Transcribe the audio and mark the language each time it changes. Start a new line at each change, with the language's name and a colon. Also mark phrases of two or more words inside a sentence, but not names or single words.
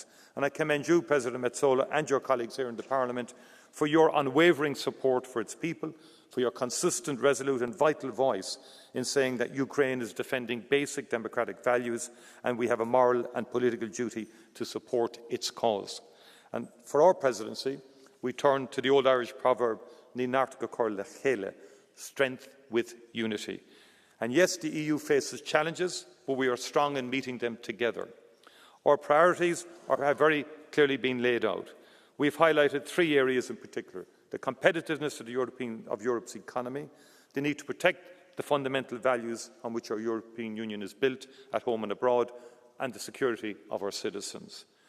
English: And I commend you, President Metsola, and your colleagues here in the Parliament for your unwavering support for its people, for your consistent, resolute and vital voice in saying that Ukraine is defending basic democratic values and we have a moral and political duty to support its cause. And for our presidency, we turn to the old Irish proverb,
Irish: Ní nárt go cur le chéile,
English: strength with unity. And yes, the EU faces challenges, but we are strong in meeting them together. Our priorities have very clearly been laid out. We've highlighted three areas in particular: the competitiveness of Europe's economy, the need to protect the fundamental values on which our European Union is built at home and abroad, and the security of our citizens.